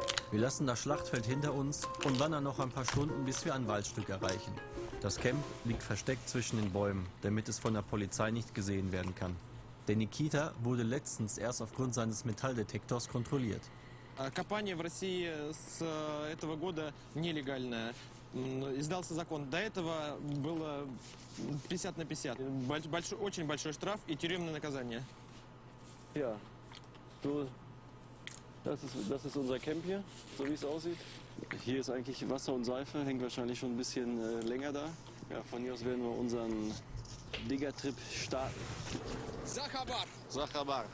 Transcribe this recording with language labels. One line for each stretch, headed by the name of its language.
German: Wir lassen das Schlachtfeld hinter uns und wandern noch ein paar Stunden, bis wir ein Waldstück erreichen. Das Camp liegt versteckt zwischen den Bäumen, damit es von der Polizei nicht gesehen werden kann. Der Nikita wurde letztens erst aufgrund seines Metalldetektors kontrolliert.
Russian: Копание в России с этого года нелегальное. Издался закон. До этого было 50 на 50. Очень большой штраф и тюремное наказание.
German: Ja, so, das ist unser Camp hier, so wie es aussieht. Hier ist eigentlich Wasser und Seife, hängt wahrscheinlich schon ein bisschen länger da. Ja, von hier aus werden wir unseren Digger-Trip starten. Sachabar! Sachabar.